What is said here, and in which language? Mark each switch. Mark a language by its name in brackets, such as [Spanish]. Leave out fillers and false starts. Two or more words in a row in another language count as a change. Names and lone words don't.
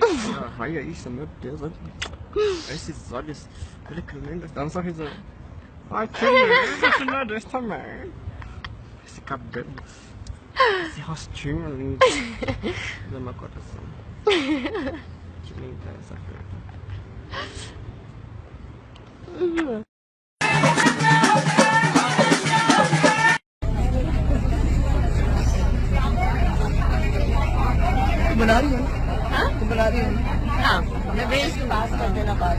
[Portuguese] Olha isso, meu Deus. Olha esses olhos. Olha que linda. Dá um sorriso. Ai, que lindo esse nariz também. Esse cabelo. Esse rostinho lindo. Do meu coração. Que linda essa Fernanda. [Hindi] बना रही हो हाँ? तुम बना रही हो हाँ, मैं भेज दूँगी। पास कर देना बात